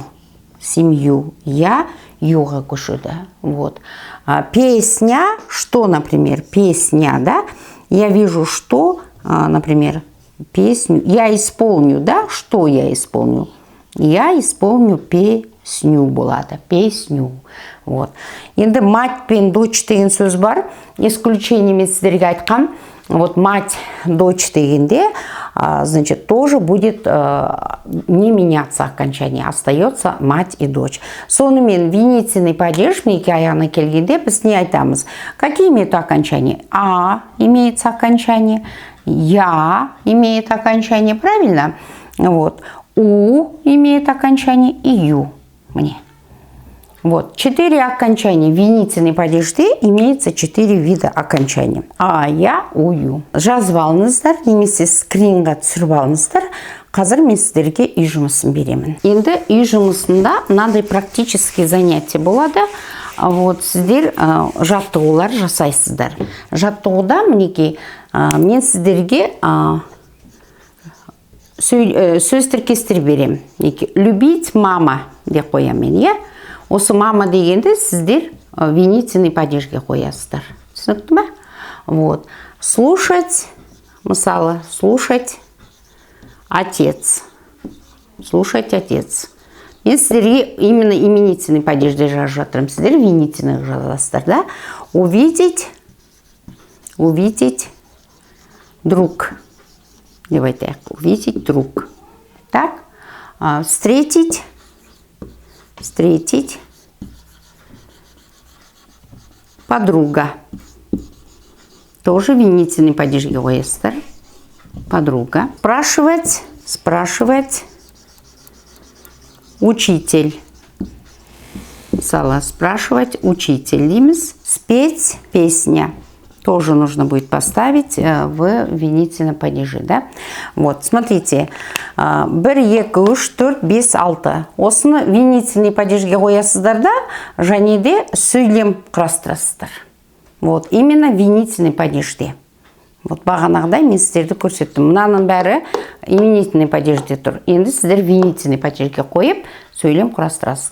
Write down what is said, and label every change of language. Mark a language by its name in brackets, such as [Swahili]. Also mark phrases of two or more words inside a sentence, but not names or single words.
[Russian] Семью. Я [Kazakh] юға көшеді. [Russian] Вот. Песня, что, например, песня, да? Я вижу, что, например, песню. Я исполню, да? Что я исполню? Я исполню песню болады. Песню. Вот. [Kazakh] Енді мать пен дочь деген сөз бар. Исключениемен сіздерге айтқам. [Russian] Вот мать, дочь дегенде, значит, тоже будет не меняться окончание. Остается мать и дочь. [Kazakh] Сонымен [Russian] винительный падеж, [Kazakh] мінеке аяғына келгенде, біз не айтамыз? [Russian] Какие имеют окончание? А имеется окончание. Я имеет окончание. Правильно? Вот. У имеет окончание и ю. Мне. Вот, 4 окончания винительной падежде имеется 4 вида окончания. А, я, у, ю. [Kazakh] Жазып алыңыздар, немесе скринға түсіріп алыңыздар. Қазір мен сіздерге үй жұмысын беремін. Енді үй жұмысында мынандай [Russian] практический занятие [Kazakh] болады. Вот, сіздер жаттығулар жасайсыздар. Жаттығуда мінеки мен сіздерге сөз тіркестер берем. [Russian] Любить мама [Kazakh] деп қоямын, иә? Осы мама дегенде сіздер [Russian] винительный падежге [Kazakh] қоясыздар. Түсінікті ме? Вот. [Russian] Слушать, мысалы, слушать отец. Слушать отец. [Kazakh] Мен сіздерге [Russian] именно именительный падежде [Kazakh] жазып жатырмын. Сіздер винительный жазасыздар, да? [Russian] Увидеть, увидеть друг. [Kazakh] Деп айтайық. [Russian] Увидеть друг. Так? Встретить. Встретить подруга. Тоже винительный падежге [Kazakh] қоясыздар. [Russian] Подруга. Спрашивать, спрашивать учитель. [Kazakh] Мысалы, [Russian] спрашивать учитель [Kazakh] дейміз. [Russian] Спеть песня. Тоже нужно будет поставить в винительном падеже, да? Вот, смотрите. 1, 2, 3, 4, 5, 6. [Kazakh] Осыны [Russian] винительный падежге [Kazakh] қоясыздар да, және де сөйлем құрастырасыздар. [Russian] Вот, именно винительный падежде. Вот, [Kazakh] бағанағыдай мен сіздерді көрсеттім. Мынаның бәрі [Russian] именительный падежде [Kazakh] тұр. Енді сіздер [Russian] винительный падежге [Kazakh] қойып, сөйлем құрастырасыздар.